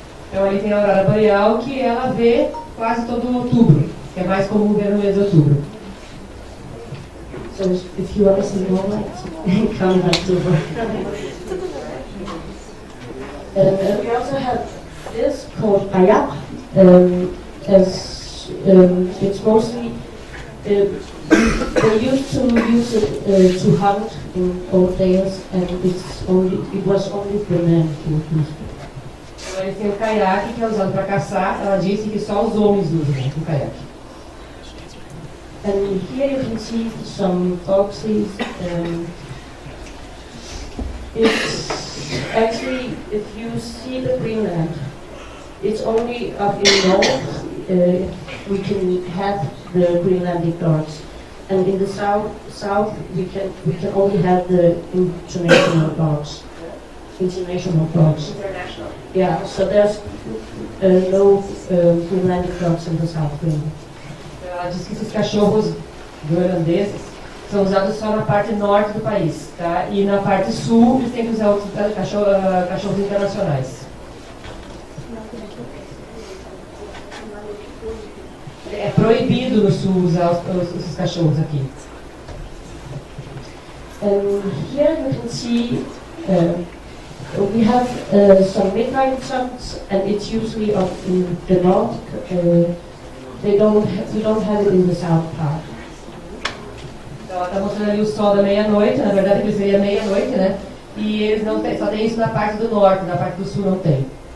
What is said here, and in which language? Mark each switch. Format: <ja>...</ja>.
<pt>Então ali tem a aurora boreal que ela vê quase todo outubro, que é mais comum ver no mês de outubro.</pt> <en>So if you want to see more lights, come in October. And we also have this called ayak, as it's mostly they used to use it to hunt in old days, and it was only for men who used it.</en> <pt>Então eles têm o caiaque que é usado para caçar. Ela disse que só os homens usam o caiaque.</pt> <en>And here you can see some foxes. It's actually, if you see the Greenland, it's only up in north we can have the Greenlandic dogs, and in the south we can only have the international dogs. International. Yeah, so there's no Greenlandic dogs in the south Greenland.</en> <pt>Ela diz que esses cachorros groenlandeses são usados só na parte norte do país, tá? E na parte sul eles têm que usar outros cachorros internacionais. É proibido no sul usar esses cachorros aqui.</pt> <en>Here you can see we have some midnight suns, and it's usually up in the north. We don't have it in the south part.</en> <pt>Então ela está mostrando ali o sol da meia-noite, na verdade ele seria meia-noite, né? E eles não têm, só tem isso na parte do norte, na parte do sul não tem.</pt>